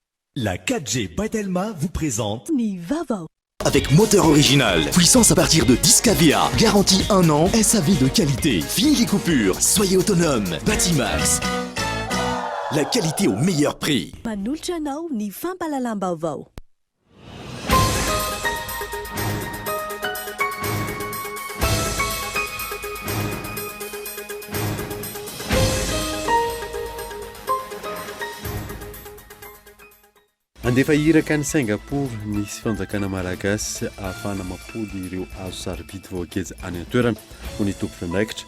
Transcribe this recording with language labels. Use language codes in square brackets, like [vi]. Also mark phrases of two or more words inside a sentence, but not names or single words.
[fr] La 4G by Telma vous présente [mg] Nivava. [fr] Avec moteur original, puissance à partir de 10 kVA, garantie 1 an, SAV de qualité, fini les coupures, soyez autonome, Batimax. La qualité au meilleur prix. [mg] Manolotra anao ny fampalalam-baovao. Andefa iraka ny Singapour nisy fanjakana malagasy ahafana mampody ireo azo sarobidy voageja any an-toerana ho ny tompony andraikitra.